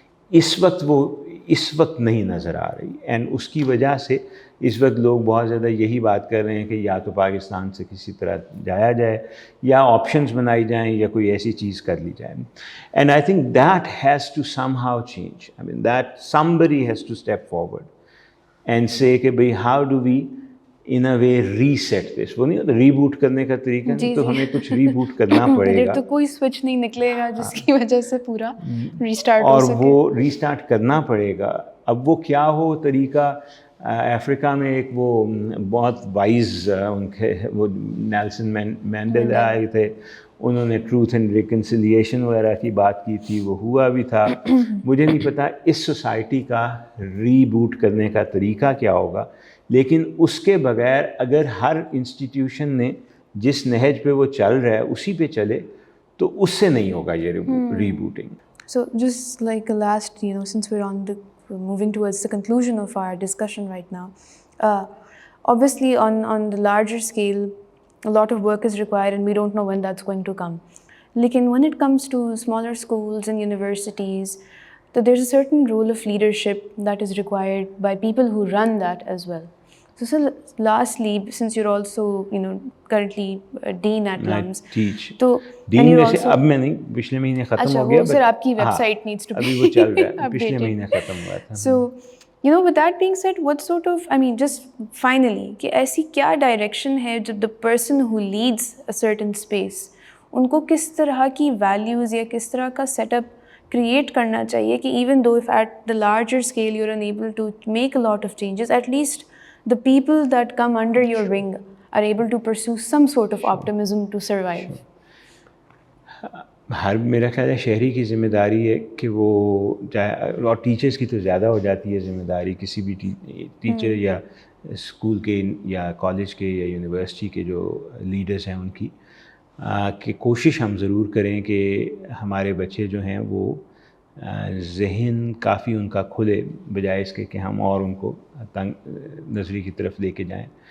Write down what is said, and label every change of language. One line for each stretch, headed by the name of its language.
Urdu: اس وقت نہیں نظر آ رہی,
English: and
Urdu: اس کی وجہ سے اس وقت لوگ بہت زیادہ یہی بات کر رہے ہیں کہ یا تو پاکستان سے کسی طرح جایا جائے یا آپشنز بنائی جائیں یا کوئی ایسی چیز کر لی جائے.
English: And I think that has to somehow change. I mean that somebody has to step forward and say
Urdu: کہ بھئی
English: How do we in a way reset this.
Urdu: وہ نہیں ہوتا ریبوٹ کرنے کا طریقہ, تو ہمیں کچھ ریبوٹ کرنا پڑے گا. تو کوئی سوئچ نہیں نکلے گا جس کی وجہ سے پورا ریسٹارٹ ہو سکے, اور وہ ریسٹارٹ کرنا پڑے گا. اب وہ کیا ہو طریقہ, افریقہ میں ایک وہ بہت وائز ان کے وہ نیلسن مینڈیلا آئے تھے, انہوں نے
English: truth and reconciliation
Urdu: وغیرہ کی بات کی تھی, وہ ہوا بھی تھا. مجھے نہیں پتا اس سوسائٹی کا ریبوٹ کرنے کا طریقہ کیا ہوگا, لیکن اس کے بغیر اگر ہر انسٹیٹیوشن نے جس نہج پہ وہ چل رہا ہے اسی پہ چلے تو اس سے نہیں ہوگا یہ ریبوٹنگ.
English: So just like last, since we're moving towards the conclusion of our discussion right now, obviously on the larger scale, a lot of work is required and we don't know when that's going to come.
Urdu: Lekin
English: when it comes to smaller schools and universities, so there's a certain role of leadership that is required by people who run that as well. So sir, lastly, since you're also currently dean at LUMS, teach.
Urdu: تو dean میں سے اب میں نہیں, پچھلے مہینے ختم ہو گیا. سر آپ کی web site
English: needs to be
Urdu: ابھی وہ چل رہا ہے, پچھلے مہینے ختم ہوا تھا.
English: So with that being said, what sort of, just finally,
Urdu: کہ ایسی کیا ڈائریکشن ہے جو
English: the person who leads a certain space
Urdu: ان کو کس طرح کی ویلیوز یا کس طرح کا سیٹ اپ کریٹ کرنا چاہیے کہ
English: even though if at the larger scale you're unable to make a lot of changes, at least the people that come under your wing are able to pursue some sort of optimism to survive.
Urdu: ہر میرا خیال ہے شہری کی ذمہ داری ہے کہ وہ اور ٹیچرس کی تو زیادہ ہو جاتی ہے ذمہ داری, کسی بھی ٹیچر یا اسکول کے یا کالج کے یا یونیورسٹی کے جو لیڈرس ہیں ان کی, کہ کوشش ہم ضرور کریں کہ ہمارے بچے جو ہیں وہ ذہن کافی ان کا کھلے, بجائے اس کے کہ ہم اور ان کو تنگ نظری کی طرف لے کے جائیں.